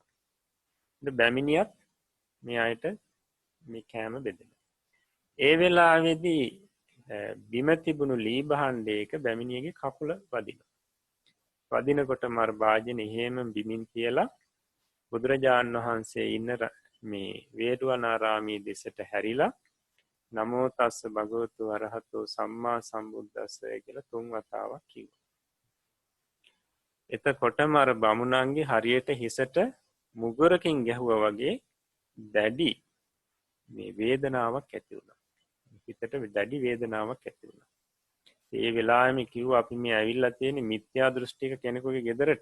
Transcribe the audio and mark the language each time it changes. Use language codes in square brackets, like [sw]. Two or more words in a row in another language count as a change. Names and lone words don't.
[si] ඉතින් බැමිණියත් මේ අයට මේ කෑම බෙදෙනවා. ඒ වෙලාවේදී බිම තිබුණු ලී භාණ්ඩයක බැමිණියගේ කකුල වදිනවා. වදිනකොටම අර වාජනේ එහෙම බිමින් තියලා බුදුරජාණන් වහන්සේ ඉන්න මේ වේළුවනාරාමයේ දෙසට හැරිලා [pi] නමෝ තස්ස භගවතු අරහතෝ සම්මා සම්බුද්දස්ස [si] කියලා 3 වතාවක් කිව්වා. එතකොටම අර බමුණන්ගේ හරියට හිසට මුගරකින් ගැහුවා වගේ දැඩි මේ වේදනාවක් ඇති වුණා. හිතට දැඩි වේදනාවක් ඇති වුණා. ඒ වෙලාවෙම කිව්වා අපි මේ ඇවිල්ලා තියෙන්නේ මිත්‍යා දෘෂ්ටික කෙනෙකුගේ ගෙදරට.